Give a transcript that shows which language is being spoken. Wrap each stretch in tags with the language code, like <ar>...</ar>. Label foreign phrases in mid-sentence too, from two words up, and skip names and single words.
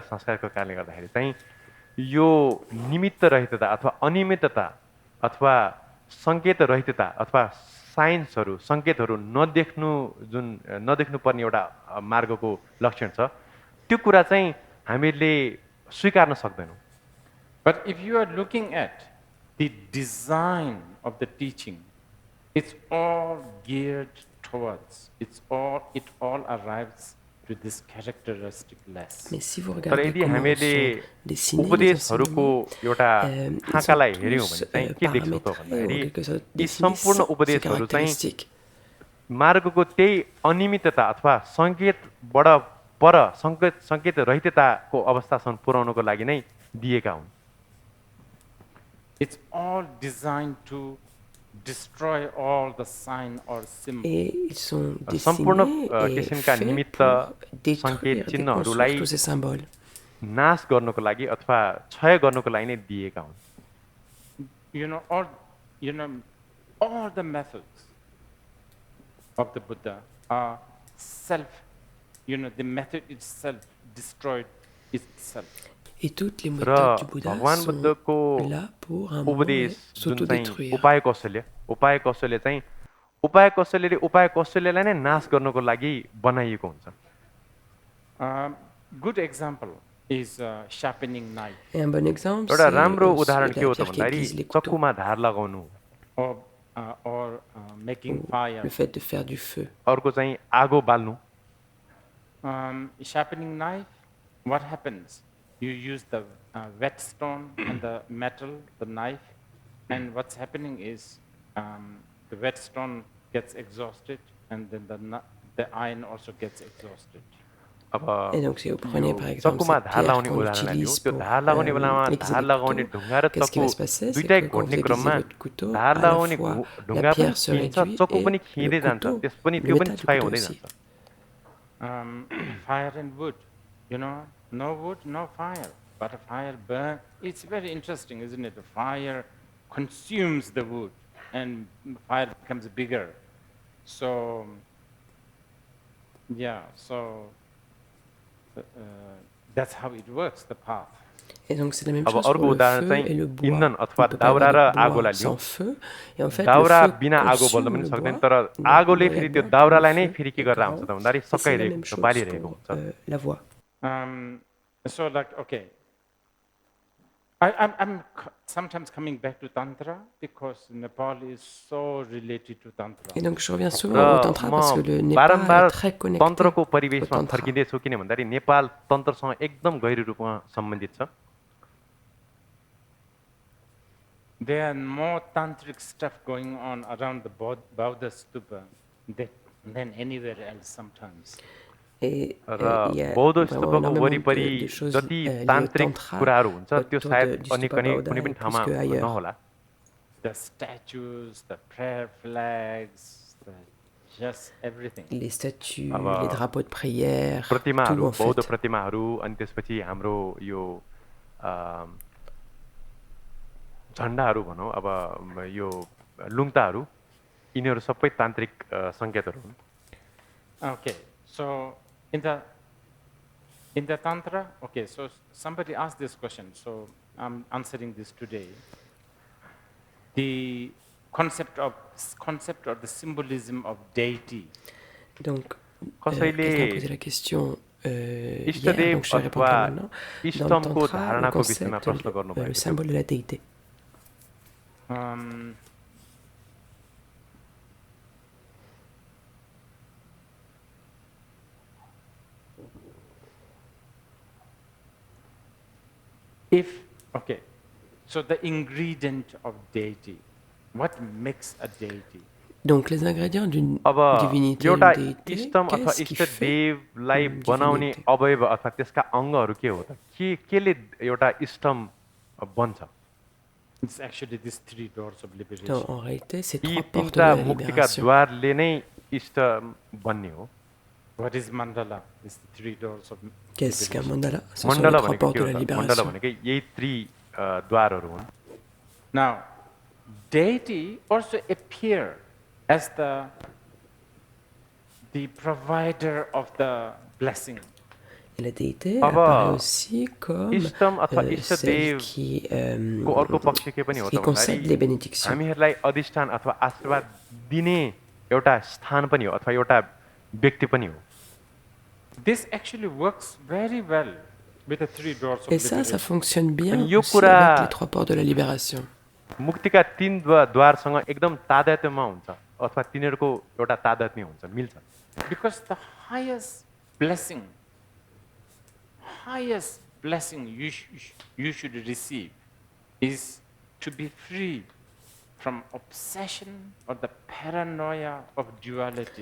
<ne>यो निमित्त रहितता अथवा अनियमितता अथवा संकेत रहितता अथवा साइन्सहरु संकेतहरु नदेख्नु पर्ने एउटा मार्गको लक्षण छ त्यो कुरा चाहिँ हामीले स्वीकार्न सक्दैनौं।</ne> <en>But if you are looking at the design of the teaching, it's all geared towards, it all arrives to this characteristic less.</en> <fr>Mais si vous regardez comment sont dessinés les enseignements, ils sont tous paramétrés, des caractéristiques.</fr> <ne>मार्गको त्यही अनियमितता अथवा संकेतबाट पर संकेत रहितताको अवस्थासम्म पुर्याउनको लागि नै दिएका हुन्।</ne> <en>It's all designed to destroy all the sign or symbol.</en> <fr>Et ils sont dessinés et faits pour détruire, déconstruire tous ces symboles.</fr> <ne>नाश गर्नको लागि अथवा क्षय गर्नको लागि नै दिएका हुन्।</ne> <en>All the methods of the Buddha are the method itself destroyed itself.</en> <fr>Et toutes les méthodes du Bouddha sont là pour un moment s'autodétruire.</fr> <ne>उपाय कौशल्यले नै नाश गर्नको लागि बनाइएको हुन्छ।</ne> <en>Good example is sharpening knife.</en> <fr>Et un bon exemple</fr> <ne>एउटा राम्रो उदाहरण के हो त भन्दाखेरि चक्कुमा धार लगाउनु</ne> <en>or making fire.</en> <fr>Le fait de faire du feu.</fr> <ne>अर्को चाहिँ आगो बाल्नु।</ne> <en>Sharpening knife, what happens? You use the whetstone and the metal, the knife, and what's happening is the whetstone gets exhausted, and then the iron also gets exhausted.</en> <fr>Et donc si vous prenez par exemple cette pierre qu'on utilise pour exécuter, qu'est-ce qui va se passer? C'est que quand vous aiguisez votre couteau, à la fois la pierre se réduit et le couteau, le métal du couteau aussi.</fr> <en>Fire and wood, no wood, no fire. But a fire burn. It's very interesting, isn't it? The fire consumes the wood, and fire becomes bigger. So, yeah. So that's how it works. The path.</en> <fr>Et donc c'est la même</fr> <ne>अब</ne> <fr>chose</fr> <ne>अर्को</ne> <fr>pour le</fr> <ne>उदाहरण</ne> <fr>feu et</fr> <ne>चाहिँ</ne> <fr>le bois.</fr> <ne>इन्धन</ne> <fr>On</fr> <ne>अथवा</ne> <fr>ne peut pas avoir</fr> <ne>दाउरा र</ne> <fr>de bois</fr> <ne>आगोलाई लियौँ.</ne> <fr>sans feu. Et en fait, le</fr> <ne>दाउरा</ne> <fr>feu</fr> <ne>बिना आगो बल्न</ne> <fr>consume</fr> <ne>पनि</ne> <fr>le</fr> <ne>सक्दैन,</ne> <fr>bois.</fr> <ne>तर</ne> <fr>Donc,</fr> <ne>आगोले</ne> <fr>il y a</fr> <ne>फेरि</ne> <fr>de</fr> <ne>त्यो</ne> <fr>bois,</fr> <ne>दाउरालाई</ne> <fr>le</fr> <ne>नै</ne> <fr>feu</fr> <ne>फेरि के</ne> <fr>est</fr> <ne>गरेर हुन्छ</ne> <fr>grand.</fr> <ne>त भन्दाखेरि</ne> <fr>Et c'est la</fr> <ne>सकाइरहेको</ne> <fr>même</fr> <ne>हुन्छ,</ne> <fr>chose</fr> <ne>बालिरहेको</ne> <fr>pour</fr> <ne>हुन्छ.</ne> <fr>la voix.</fr> <en>So, like, okay. I'm sometimes coming back to Tantra because Nepal is so related to Tantra.</en> <fr>Et donc je reviens</fr> <ne>र</ne> <fr>souvent au tantra parce que</fr> <ne>म</ne> <fr>le Népal</fr> <ne>बारम्बार</ne> <fr>est très connecté</fr> <ne>तन्त्रको</ne> <fr>au</fr> <ne>परिवेशमा</ne> <fr>tantra.</fr> <ne>फर्किँदैछु, किन भन्दाखेरि नेपाल तन्त्रसँग एकदम गहिरो रूपमा सम्बन्धित छ.</ne> <en>There are more tantric stuff going on around the Buddha stupa than anywhere else sometimes.</en> <fr>Et</fr> <ne>र</ne> <fr>il y a</fr> <ne>बौद्ध</ne> <fr>vraiment</fr> <ne>स्तूपको</ne> <fr>énormément</fr> <ne>वरिपरि</ne> <fr>de choses</fr> <ne>जति</ne> <fr>liées au</fr> <ne>तान्त्रिक</ne> <fr>tantra</fr> <ne>कुराहरू हुन्छ त्यो</ne> <fr>autour</fr> <ne>सायद</ne> <fr>du</fr> <ne>अन्य</ne> <fr>stupa Buddha</fr> <ne>कुनै</ne> <fr>et</fr> <ne>पनि</ne> <fr>plus</fr> <ne>ठाउँमा</ne> <fr>qu'ailleurs.</fr> <ne>नहोला.</ne> <en>The statues, the prayer flags, just everything.</en> <fr>Les statues,</fr> <ne>अब</ne> <fr>les drapeaux de prière, tout</fr> <ne>प्रतिमाहरू,</ne> <fr>en</fr> <ne>बौद्ध</ne> <fr>fait.</fr> <ne>प्रतिमाहरू, अनि त्यसपछि हाम्रो यो झन्डाहरू भनौँ, अब यो लुङ्ताहरू, यिनीहरू सबै तान्त्रिक सङ्केतहरू हुन्.</ne> <en>Okay, so in the Tantra, okay, so somebody asked this question, so I'm answering this today. The concept or the symbolism of deity.</en> <fr>Donc,</fr> <ne>कसैले</ne> <fr>quelqu'un a posé la question hier,</fr> <ne>इष्टदेव</ne> <fr>donc je vais répondre</fr> <ne>अथवा</ne> <fr>là maintenant. Dans le</fr> <ne>इष्टमको</ne> <fr>tantra, le</fr> <ne>धारणाको विषयमा</ne> <fr>concept,</fr> <ne>प्रश्न</ne> <fr>le</fr> <ne>गर्नुभएको थियो.</ne> <fr>symbole de la déité.</fr> <en>Okay, so the ingredient of deity, what makes a deity?</en> <fr>Donc, les ingrédients d'une</fr> <ne>अब</ne> <fr>divinité,</fr> <ne>एउटा</ne> <fr>une déité,</fr> <ne>इष्टम अथवा</ne> <fr>qu'est-ce qui fait</fr> <ne>इष्टदेवलाई</ne> <fr>une</fr> <ne>बनाउने</ne> <fr>divinité?</fr> <ne>अवयव अथवा त्यसका अङ्गहरू के हो त? केले एउटा इष्टम बन्छ?</ne> <en>It's actually these three doors of liberation.</en> <fr>Non, en réalité, c'est</fr> <ne>यी</ne> <fr>trois portes de</fr> <ne>तीनटा</ne> <fr>la</fr> <ne>मुक्तिका</ne> <fr>libération.</fr> <ne>द्वारले नै इष्ट बन्ने हो.</ne> <en>What is mandala? It's the three doors of</en> <fr>Qu'est-ce qu'un</fr> <en>liberation.</en> <fr>mandala? Ce sont les</fr> <ne>मण्डला</ne> <fr>trois</fr> <ne>भनेको</ne> <fr>portes</fr> <ne>के</ne> <fr>de</fr> <ne>हो</ne> <fr>la</fr> <ne>त? मण्डला</ne> <fr>libération.</fr> <ne>भनेको यही द्वारहरू हुन्.</ne> <en>Now, deity also appear as the provider of the blessing.</en> <fr>Et la déité</fr> <ne>अब</ne> <fr>apparaît aussi comme</fr> <ne>इष्टम अथवा</ne> <fr>celle</fr> <ne>इष्टदेव को अर्को पक्ष के पनि हो</ne> <fr>qui</fr> <ne>त</ne> <fr>concède les</fr> <ne>भन्दाखेरि</ne> <fr>bénédictions.</fr> <ne>हामीहरूलाई अधिष्ठान अथवा आशीर्वाद दिने एउटा स्थान पनि हो अथवा एउटा व्यक्ति पनि हो.</ne> <en>This actually works very well with the three doors of</en> <fr>Et ça</fr> <en>liberation.</en> <fr>fonctionne bien</fr> <ne>अनि यो</ne> <fr>aussi</fr> <ne>कुरा</ne> <fr>avec les trois portes de la libération.</fr> <ne>मुक्तिका तीन द्वारसँग एकदम तादात्म्यमा हुन्छ अथवा तिनीहरूको एउटा तादात्म्य हुन्छ, मिल्छ.</ne> <en>Because the highest blessing you should receive is to be free from obsession or the paranoia of duality.</en>